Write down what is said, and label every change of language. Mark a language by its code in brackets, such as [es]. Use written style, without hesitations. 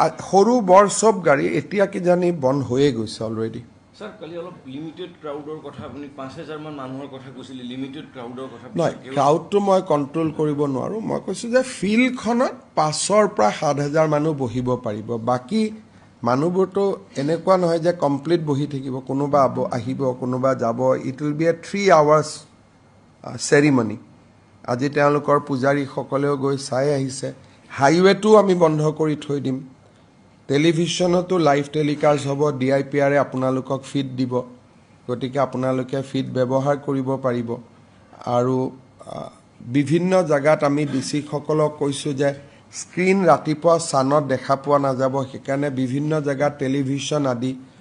[as] সৰু বৰ চব গাড়ী এতিয়া কিজানি বন্ধ হৈয়ে গৈছে অলৰেডি। স্যার, কালি অলপ লিমিটেড ক্ৰাউডৰ কথা, আপুনি 5000 মান মানুহৰ কথা কৈছিল, লিমিটেড ক্ৰাউডৰ কথা। নহয়, ক্ৰাউডটো মই কণ্ট্ৰল কৰিব নোৱাৰোঁ। মই কৈছোঁ যে ফিল্ডখনত 5,000 পৰা 7,000 মানুহ বহিব পাৰিব। বাকী মানুহবোৰতো এনেকুৱা নহয় যে কমপ্লিট বহি থাকিব, কোনোবা আহিব কোনোবা যাব। [en] It will be a 3 hours ceremony. [as] আজি তেওঁলোকৰ পূজাৰীসকলেও গৈ চাই আহিছে। হাইৱেটো আমি বন্ধ কৰি থৈ দিম। টেলিভিশ্যনতো লাইভ টেলিকাষ্ট হ'ব, DIPRে আপোনালোকক ফিড দিব। গতিকে আপোনালোকে ফিড ব্যৱহাৰ কৰিব পাৰিব। আৰু বিভিন্ন জেগাত আমি ডিচিসকলক কৈছোঁ যে স্ক্ৰীন ৰাতিপুৱা চানত দেখা পোৱা নাযাব, সেইকাৰণে বিভিন্ন জেগাত টেলিভিশ্যন আদি।